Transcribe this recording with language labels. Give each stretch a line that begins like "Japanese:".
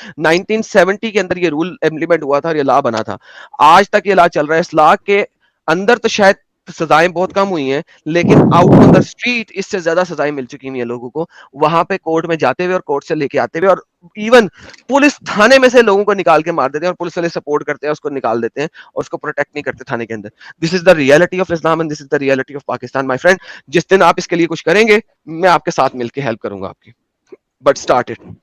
Urdu: 1970 کے اندر یہ role implement ہوا تھا اور یہ لا بنا تھا, آج تک یہ لا چل رہا ہے. اس لا کے اندر تو شاید سزائیں بہت کم ہوئی ہیں, لیکن
English: out on the street
Urdu: اس سے زیادہ سزائیں مل چکی ہیں لوگوں کو, وہاں پہ کورٹ میں جاتے ہوئے اور کورٹ سے لے کے آتے ہوئے, اور ایون پولیس تھانے میں سے لوگوں کو نکال کے مار دیتے ہیں, اور پولیس والے سپورٹ کرتے ہیں اس کو نکال دیتے ہیں, اور اس کو پروٹیکٹ نہیں کرتے تھانے کے اندر.
English: This is the reality of Islam and this is the reality of Pakistan my friend.
Urdu: جس دن آپ اس کے لیے کچھ کریں گے میں آپ کے ساتھ مل کے ہیلپ کروں گا آپ کی,
English: But start it.